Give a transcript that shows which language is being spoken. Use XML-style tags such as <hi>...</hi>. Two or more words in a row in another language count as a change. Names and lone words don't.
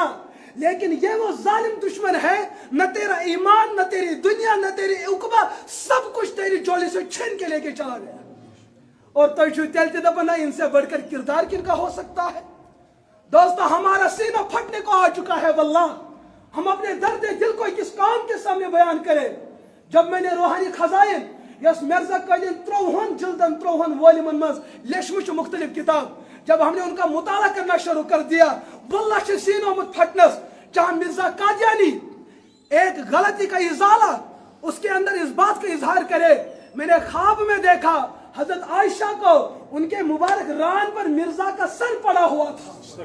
<hi>लेकिन ये वो जालिम दुश्मन है, न तेरा ईमान, न तेरी दुनिया, न तेरी उकबा, सब कुछ तेरी झोली से छीन के लेके चला गया। और तो दबना इनसे बढ़कर किरदार किनका हो सकता है? दोस्तों, हमारा सीना फटने को आ चुका है। वल्लाह हम अपने दर्द दिल को किस काम के सामने बयान करें। जब मैंने रूहानी खजाइन यस मिर्जा कादियान 53</hi> <ks>जिल्दन 53 वॉल्यूमन मज लेशमुच मुख्तलिफ किताब</ks> <hi>जब हमने उनका मुताला करना शुरू कर दिया, वल्लाह से सीनों में फटनस। जहां मिर्जा कादियानी एक गलती का इजाला उसके अंदर इस बात का इजहार करे, मैंने ख्वाब में देखा हजरत आयशा को उनके मुबारक रान पर मिर्जा का सर पड़ा हुआ था।</hi>